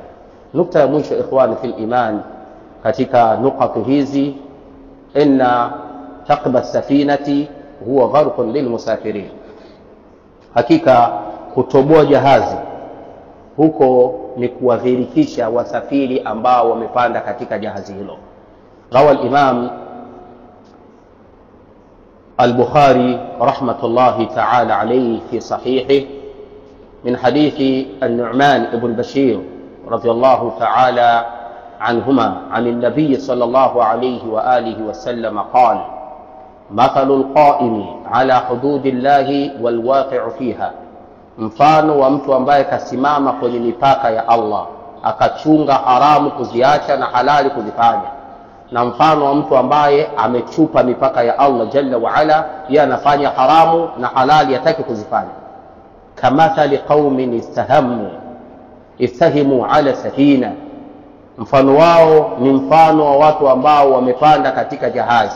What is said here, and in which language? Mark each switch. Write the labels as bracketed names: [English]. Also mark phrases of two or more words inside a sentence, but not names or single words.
[Swahili] Nukta ya mwisho [Arabic] إخواني في الإيمان [Swahili] katika nukatu hizi, [Arabic] إن ثقب السفينة هو غرق للمسافرين, [Swahili] hakika kutoboa jahazi huko ni kuwadhirikisha wasafiri ambao wamepanda katika jahazi hilo. [Arabic] روى الإمام البخاري رحمة الله تعالى عليه في صحيحه من حديث النعمان بن بشير رضي الله تعالى عنهما عن النبي صلى الله عليه وآله وسلم قال: مثل القائم على حدود الله والواقع فيها، [Swahili] mfano wa mtu ambaye kasimama kwenye mipaka ya Allah akachunga haramu kuziacha na halali kuzifanya, na mfano wa mtu ambaye amechupa mipaka ya Allah [Arabic] جل وعلا, [Swahili] yeye anafanya haramu na halali hataki kuzifanya. [Arabic] كمثل قوم استهموا على سفينة, [Swahili] mfano wao ni mfano wa watu ambao wamepanda katika jahazi.